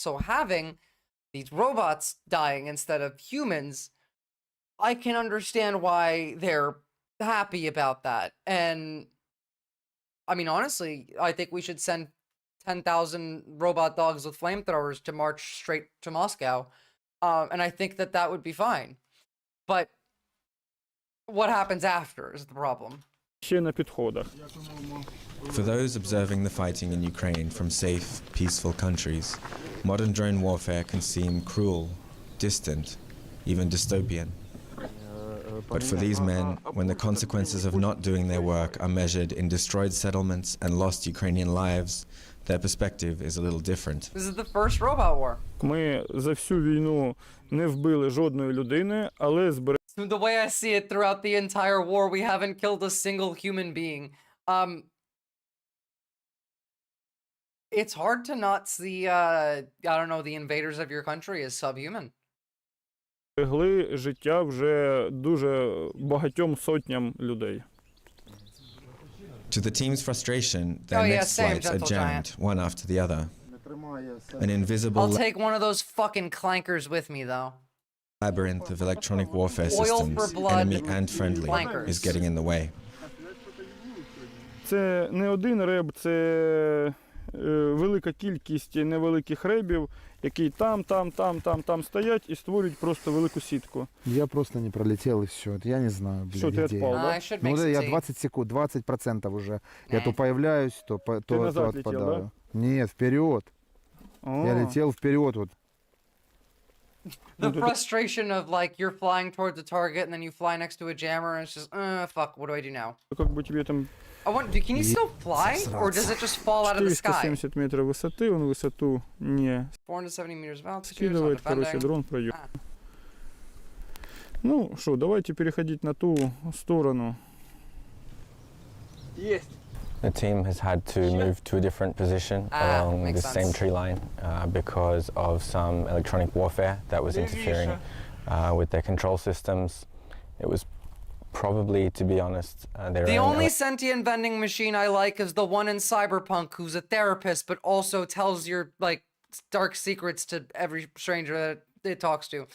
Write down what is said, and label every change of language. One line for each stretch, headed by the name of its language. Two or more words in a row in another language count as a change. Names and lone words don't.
English: So having these robots dying instead of humans, I can understand why they're happy about that. And I mean, honestly, I think we should send 10,000 robot dogs with flamethrowers to march straight to Moscow. And I think that that would be fine. But what happens after is the problem.
Ukrainian: Ще на підходах.
English: For those observing the fighting in Ukraine from safe, peaceful countries, modern drone warfare can seem cruel, distant, even dystopian. But for these men, when the consequences of not doing their work are measured in destroyed settlements and lost Ukrainian lives, their perspective is a little different. This is the first robot war.
Ukrainian: Ми за всю війну не вбили жодної людини, але зберегли.
English: The way I see it, throughout the entire war, we haven't killed a single human being. It's hard to not see, I don't know, the invaders of your country as subhuman.
Ukrainian: Зберегли життя вже дуже багатьом сотням людей.
English: To the team's frustration, their next flights are jammed, one after the other. An invisible I'll take one of those fucking clankers with me, though. Labyrinth of electronic warfare systems, enemy and friendly, is getting in the way.
Ukrainian: Це не один реб, це велика кількість невеликих ребів, які там стоять і створюють просто велику сітку.
Russian: Я просто не пролетел и все. Я не знаю, блин, Что, ты отпал, да? Ну да, я 20 секунд, 20% уже. Я то появляюсь, то назад отпадаю. летел, да? Нет, вперед. Я летел вперед вот.
English: The frustration of, like, you're flying towards the target and then you fly next to a jammer and it's just, fuck, what do I do now?
Russian: Как бы тебе там...
English: Can you still fly, or does it just fall out of the sky?
Russian: 470 метров высоты, он высоту не...
English: 470 meters of altitude,
Russian: скидывает, короче, дрон пройдет. Ну, что, давайте переходить на ту сторону. Есть.
English: The team has had to move to a different position along the same tree line because of some electronic warfare that was interfering with their control systems. It was probably, to be honest, the only sentient vending machine I like is the one in Cyberpunk who's a therapist but also tells your, like, dark secrets to every stranger that it talks to.